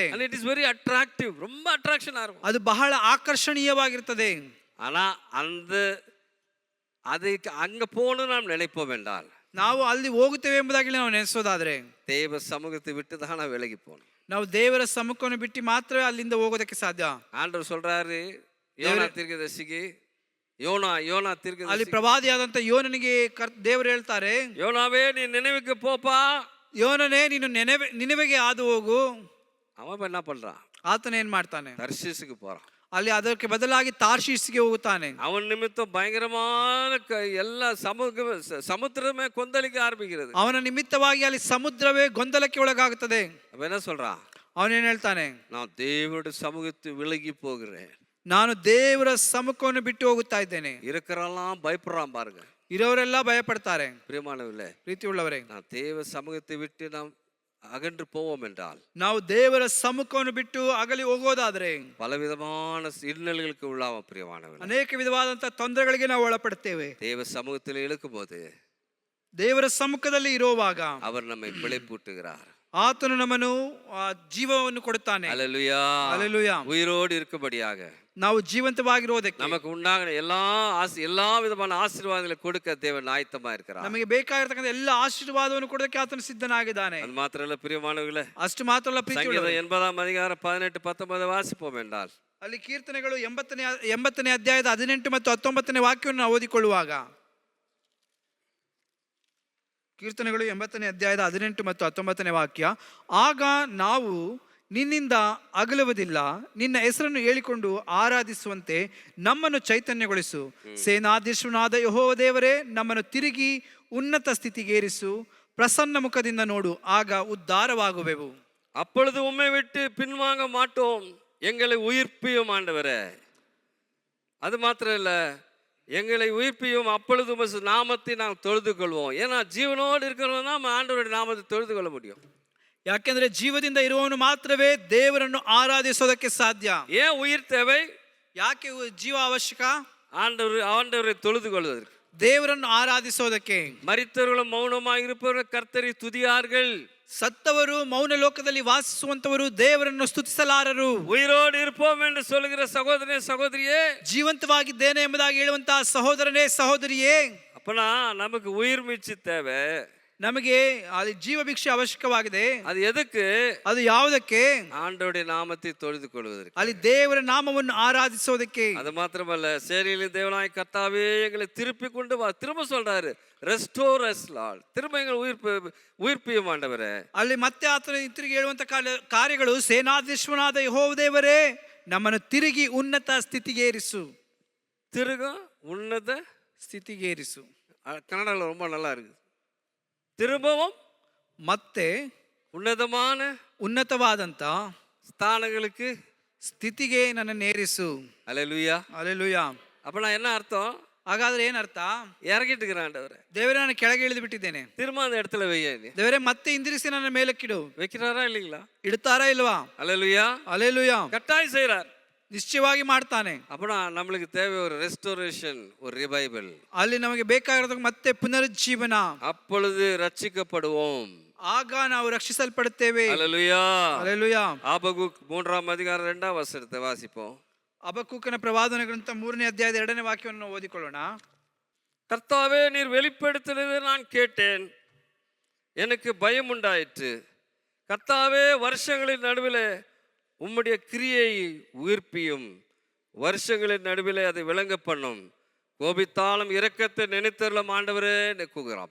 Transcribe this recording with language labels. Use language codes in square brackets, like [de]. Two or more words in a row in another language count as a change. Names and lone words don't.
[en] and it is very attractive, [ta] ரொம்ப அட்ராக்ஷனா இருக்கும். [kn] ಅದು ಬಹಳ ಆಕರ್ಷಣೀಯವಾಗಿರುತ್ತದೆ. [ta] ஆனா அதுக்கு அங்க போகணும் நாம் நினைப்போம் என்றால், [kn] ನಾವು ಅಲ್ಲಿ ಹೋಗುತ್ತೇವೆ ಎಂಬುದಾಗಿ ನಾವು ನೆನೆಸೋದಾದ್ರೆ, [ta] தேவ சமூகத்தை விட்டு தான் நான் விலகி போகணும். [kn] ನಾವು ದೇವರ ಸಮ್ಮುಖವನ್ನು ಬಿಟ್ಟು ಮಾತ್ರವೇ ಅಲ್ಲಿಂದ ಹೋಗೋದಕ್ಕೆ ಸಾಧ್ಯ. [ta] ஆண்டவர் சொல்றாரு யோனா தீர்க்கதரிசிக்கு, யோனா [kn] ಅಲ್ಲಿ [ta] தீர்க்கதரிசி, [kn] ಪ್ರವಾದಿಯಾದಂತ ಯೋನನಿಗೆ ದೇವರು ಹೇಳ್ತಾರೆ, [ta] யோனாவே நீ நினைவுக்கு போப்பா. [kn] ಯೋನನೇ, ನೀನು ನಿನೆವೆಗೆ ಹಾದು ಹೋಗು. [ta] அவன் என்ன பண்றான்? [kn] ಆತನ ಏನ್ ಮಾಡ್ತಾನೆ? [ta] தர்ஷீசுக்கு போறான். [kn] ಅಲ್ಲಿ ಅದಕ್ಕೆ ಬದಲಾಗಿ ತಾರ್ಷೀಸ್ಗೆ ಹೋಗುತ್ತಾನೆ. [ta] அவன் நிமித்தம் பயங்கரமான எல்லா சமுத்திரமே கொந்தளிக்க ஆரம்பிக்கிறது. [kn] ಅವನ ನಿಮಿತ್ತವಾಗಿ ಅಲ್ಲಿ ಸಮುದ್ರವೇ ಗೊಂದಲಕ್ಕೆ ಒಳಗಾಗುತ್ತದೆ. [ta] அவன் என்ன சொல்றான்? [kn] ಅವನೇನ್ ಹೇಳ್ತಾನೆ? [ta] நான் தேவனுடைய சமூகத்தை விலகி போகிறேன். [kn] ನಾನು ದೇವರ ಸಮ್ಮುಖವನ್ನು ಬಿಟ್ಟು ಹೋಗುತ್ತಾ ಇದ್ದೇನೆ. [ta] இருக்கிறெல்லாம் பயப்படுறான் பாருங்க. [kn] ಇರೋರೆಲ್ಲ ಭಯ ಪಡ್ತಾರೆ. [ta] பிரியமானவர்களே, [kn] ಪ್ರೀತಿ ಉಳ್ಳವರೇ, [ta] நான் தேவ சமூகத்தை விட்டு நாம் அகன்று போவோம் என்றால் [kn] ನಾವು ದೇವರ ಸಮ್ಮುಖವನ್ನು ಬಿಟ್ಟು ಅಗಲಿ ಹೋಗೋದಾದ್ರೆ [ta] பலவிதமான இன்னல்களுக்கு உள்ளாம பிரியமானவன். [kn] ಅನೇಕ ವಿಧವಾದಂತಹ ತೊಂದರೆಗಳಿಗೆ ನಾವು ಒಳಪಡ್ತೇವೆ. [ta] தேவ சமூகத்தில் இழுக்கும்போது [kn] ದೇವರ ಸಮ್ಮುಖದಲ್ಲಿ ಇರುವಾಗ [ta] அவர் நம்மை பிழைப்பூட்டுகிறார். [kn] ಆತನು ನಮ್ಮನ್ನು ಜೀವವನ್ನು ಕೊಡುತ್ತಾನೆ. [ta] அல்லேலூயா. அல்லேலூயா. உயிரோடு இருக்கும்படியாக [kn] ನಾವು ಜೀವಂತವಾಗಿರೋದಕ್ಕೆ [ta] நமக்கு உண்டாகின எல்லா விதமான ஆசீர்வாதங்களை கொடுக்க தேவன் ஆயத்தமா இருக்கிறார். [kn] ನಮಗೆ ಬೇಕಾಗಿರತಕ್ಕಂಥ ಎಲ್ಲ ಆಶೀರ್ವಾದವನ್ನು ಕೊಡೋದಕ್ಕೆ ಆತನು ಸಿದ್ಧನಾಗಿದ್ದಾನೆ. [ta] அது மாத்திரம் இல்ல பிரியமானவர்களே, [kn] ಅಷ್ಟು ಮಾತ್ರ ಅಲ್ಲ ಪ್ರೀತಿ [ta] சங்கீதம் 80 அதிகாரம் 18 19 வாசிப்போம் என்றால் [kn] ಅಲ್ಲಿ ಕೀರ್ತನೆಗಳು 80ನೇ ಅಧ್ಯಾಯದ 18 ಮತ್ತು 19ನೇ ವಾಕ್ಯವನ್ನು ನಾವು ಓದಿಕೊಳ್ಳುವಾಗ, ಕೀರ್ತನೆಗಳು 80ನೇ ಅಧ್ಯಾಯದ 18 ಮತ್ತು 19ನೇ ವಾಕ್ಯ, ಆಗ ನಾವು ನಿನ್ನಿಂದ ಅಗಲುವುದಿಲ್ಲ, ನಿನ್ನ ಹೆಸರನ್ನು ಹೇಳಿಕೊಂಡು ಆರಾಧಿಸುವಂತೆ ನಮ್ಮನ್ನು ಚೈತನ್ಯಗೊಳಿಸು. ಸೇನಾಧೀಶ್ವರನಾದ ಯೆಹೋವ ದೇವರೇ, ನಮ್ಮನ್ನು ತಿರುಗಿ ಉನ್ನತ ಸ್ಥಿತಿಗೇರಿಸು, ಪ್ರಸನ್ನ ಮುಖದಿಂದ ನೋಡು, ಆಗ ಉದ್ಧಾರವಾಗುವೆವು. [ta] அப்பொழுது உம்மை விட்டு பின்வாங்க மாட்டோம், எங்களை உயிர்ப்பியும் ஆண்டவரே. அது மாத்திரம் இல்ல, எங்களை உயிர்ப்பியும், அப்பொழுது உமது நாமத்தை நாம் தொழுது கொள்வோம். ஏன்னா ஜீவனோடு இருக்கிறவங்க தான் ஆண்டவருடைய நாமத்தை தொழுது கொள்ள முடியும். [kn] ಯಾಕೆಂದ್ರೆ ಜೀವದಿಂದ ಇರುವವನು ಮಾತ್ರವೇ ದೇವರನ್ನು ಆರಾಧಿಸೋದಕ್ಕೆ ಸಾಧ್ಯ. [ta] ஏன் உயிர் தேவை? [kn] ಯಾಕೆ ಜೀವ ಅವಶ್ಯಕ? [ta] ஆண்டவரை தொழுது கொள்வதற்கு, [kn] ದೇವರನ್ನು ಆರಾಧಿಸೋದಕ್ಕೆ. [ta] மரித்தவர்களும் மௌனமாக இருப்பவர்கள் கர்த்தரை துதியார்கள். [kn] ಸತ್ತವರು ಮೌನ ಲೋಕದಲ್ಲಿ ವಾಸಿಸುವಂತವರು ದೇವರನ್ನು ಸ್ತುತಿಸಲಾರರು. [ta] உயிரோடு இருப்போம் என்று சொல்லுகிற சகோதரனே சகோதரியே, [kn] ಜೀವಂತವಾಗಿದ್ದೇನೆ ಎಂಬುದಾಗಿ ಹೇಳುವಂತಹ ಸಹೋದರನೇ ಸಹೋದರಿಯೇ, [ta] அப்பனா நமக்கு உயிர் மீட்சி தேவை. [kn] ನಮಗೆ ಅಲ್ಲಿ ಜೀವ ಭಿಕ್ಷೆ ಅವಶ್ಯಕವಾಗಿದೆ. [ta] அது எதுக்கு? [kn] ಅದು ಯಾವುದಕ್ಕೆ? [ta] ஆண்டவருடைய நாமத்தை தொழுது கொள்வதற்கு, [kn] ಅಲ್ಲಿ ದೇವರ ನಾಮವನ್ನು ಆರಾಧಿಸೋದಕ್ಕೆ. [ta] அது மாத்திரமல்ல, சேரியிலே தேவனாய் கர்த்தாவே எங்களை திருப்பி கொண்டு வா. திரும்ப சொல்றாரு, [en] restore us Lord, [ta] திரும்ப எங்களை உயிர்ப்பியும் ஆண்டவரே. [kn] ಅಲ್ಲಿ ಮತ್ತೆ ಆತನ ತಿರುಗಿ ಹೇಳುವಂತ ಕಾರ್ಯಗಳು, ಸೇನಾಧೀಶ್ವರನಾದ ಯೆಹೋವ ದೇವರೇ, ನಮ್ಮನ್ನು ತಿರುಗಿ ಉನ್ನತ ಸ್ಥಿತಿಗೇರಿಸು. [ta] திருக உன்னத [kn] ಸ್ಥಿತಿಗೇರಿಸು. [ta] கன்னடத்தில் ரொம்ப நல்லா இருக்கு. திரும்பவும் [kn] ಮತ್ತೆ ಉನ್ನತವಾದಂತ [ta] ஸ்தானங்களுக்கு [kn] ಸ್ಥಿತಿಗೆ ನನ್ನನ್ನು ಏರಿಸು. [ta] அல்லேலூயா. [kn] அல்லேலೂಯಾ. [ta] அப்பனா என்ன அர்த்தம்? [kn] ಹಾಗಾದ್ರೆ ಏನರ್ಥ? [ta] இறங்கிட்டு இருக்கிறேன் ஆண்டவரே, [kn] ದೇವರೇ ನಾನು ಕೆಳಗೆ ಇಳಿದು ಬಿಟ್ಟಿದ್ದೇನೆ, [ta] திரும்ப அந்த இடத்துல வைய. [kn] ದೇವರೇ ಮತ್ತೆ ಹಿಂದಿರಿಸಿ ನನ್ನ ಮೇಲಕ್ಕಿಡು. [ta] வைக்கிறாரா இல்லைங்களா? [kn] ಇಡ್ತಾರಾ ಇಲ್ವಾ? [ta] அல்லேலூயா. அல்லேலூயா. கட்டாயம் செய்றார். [kn] ನಿಶ್ಚಯವಾಗಿ ಮಾಡ್ತಾನೆ. [ta] அப்பனா நம்மளுக்கு தேவை ஒரு ரெஸ்டோரேஷன், ஒரு ரிவைவல். [kn] ಅಲ್ಲಿ ನಮಗೆ ಬೇಕಾಗಿರೋದು ಮತ್ತೆ ಪುನರುಜ್ಜೀವನ. [ta] அப்பொழுது ரட்சிக்கப்படுவோம். [kn] ಆಗ ನಾವು ರಕ್ಷಿಸಲ್ಪಡುತ್ತೇವೆ. [ta] அல்லேலூயா. [kn] அல்லேலೂಯಾ. [ta] ஆபகுக் 3 அதிகாரம் 2 வசனத்தை வாசிப்போம். [kn] ಹಬಕ್ಕೂಕನ ಪ್ರವಾದನ ಗ್ರಂಥ 3ನೇ ಅಧ್ಯಾಯದ 2ನೇ ವಾಕ್ಯವನ್ನು ನಾವು ಓದಿಕೊಳ್ಳೋಣ. [ta] கர்த்தாவே, நீர் வெளிப்படுத்தினதை நான் கேட்டேன், எனக்கு பயம் உண்டாயிற்று. கர்த்தாவே, வருஷங்களின் நடுவில் உம்முடைய கிரியை உயிர்ப்பியும், வருஷங்களின் நடுவில் அதை விளங்க பண்ணும். கோபித்தாலும் இரக்கத்தை நினைத்தருளும் ஆண்டவரே கூகுறான்.